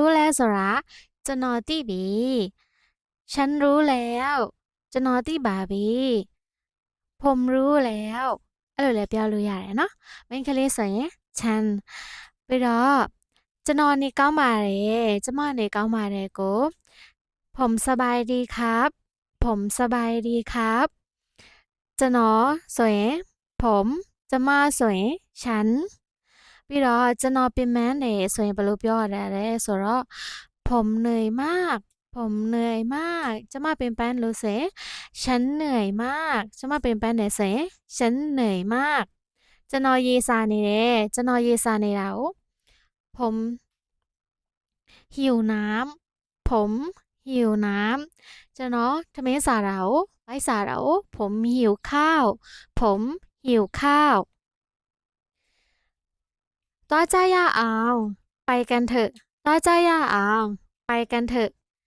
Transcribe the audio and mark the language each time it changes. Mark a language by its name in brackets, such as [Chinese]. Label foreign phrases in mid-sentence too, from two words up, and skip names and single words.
[Burmese] ဆိုရာကျွန်တော်သိပြီ [Thai] ฉันรู้แล้ว [Burmese] ကျွန်တော်သိပါပြီ [Thai] ผมรู้แล้ว [Burmese] အဲ့လိုလည်းပြောလို့ရတယ်နော်မိန်းကလေးဆိုရင်ฉันပြီးတော့ကျွန်တော်နေကောင်းပါတယ် ကျမနေကောင်းပါတယ်ကို [Thai] ผมสบายดีครับผมสบายดีครับ [Burmese] ကျွန်တော်ဆိုရင်ผมကျမဆိုရင်ฉัน ပြီးတော့ကျွန်တော်ပြင်ပန်းတယ်ဆိုရင်ဘယ်လိုပြောရလဲဆိုတော့ [Thai] ผมเหนื่อยมากผมเห นื่อยมาก [Burmese] ကျမပြင်ပန်းလို့ဆိုရင် [Thai] ฉันเหนื่อยมาก [Burmese] ကျမပြင်ပန်းတယ်ဆိုရင် [Thai] ฉันเหนื่อยมาก [Burmese] ကျွန်တော်ရေစာနေတယ်ကျွန်တော်ရေစာနေတာကို [Thai] ผมหิวน้ำผมหิวน้ำ [Burmese] ကျွန်တော်ထမင်းစားတာကိုလိုက်စားတာကို [Thai] ผมหิวข้าวผมหิวข้าว [Burmese] သွားကြရအောင် [Thai] ไปกันเถอะ [Burmese] သွားကြရအောင် [Thai] ไปกันเถอะ